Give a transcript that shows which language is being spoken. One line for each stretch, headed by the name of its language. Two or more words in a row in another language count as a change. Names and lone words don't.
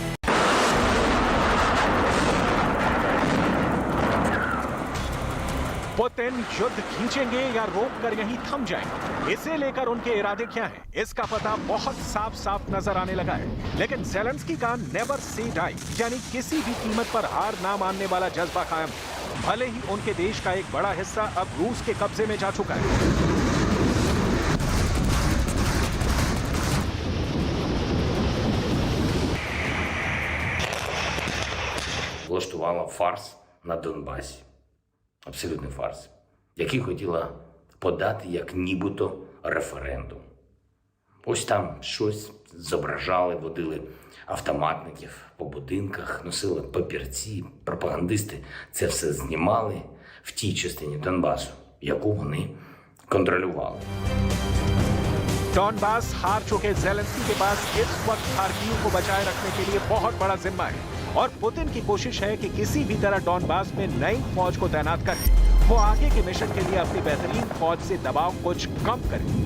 Hindi: पुतिन युद्ध खींचेंगे या रोककर यहीं थम जाएंगे, इसे लेकर उनके इरादे क्या हैं, इसका पता बहुत साफ साफ नजर आने लगा है। लेकिन ज़ेलेंस्की का
English: never say die,
Hindi: यानी किसी भी कीमत पर हार ना मानने वाला जज्बा कायम है। भले ही उनके देश का एक बड़ा हिस्सा अब रूस के कब्जे में जा चुका है।
Ukrainian: Влаштувала фарс на Донбасі. Абсолютний фарс, який хотіла подати як нібито референдум. Ось там щось зображали, водили автоматників по будинках, носили папірці, пропагандисти це все знімали в тій частині Донбасу, яку вони контролювали.
Hindi: डॉनबास हार चुके ज़ेलेंस्की के पास इस वक्त खार्किव को बचाए रखने के लिए बहुत बड़ा जिम्मा है और पुतिन की कोशिश है कि किसी भी तरह डॉनबास में नई फौज को तैनात करें। वो आगे के मिशन के लिए अपनी बेहतरीन फौज से दबाव कुछ कम करें।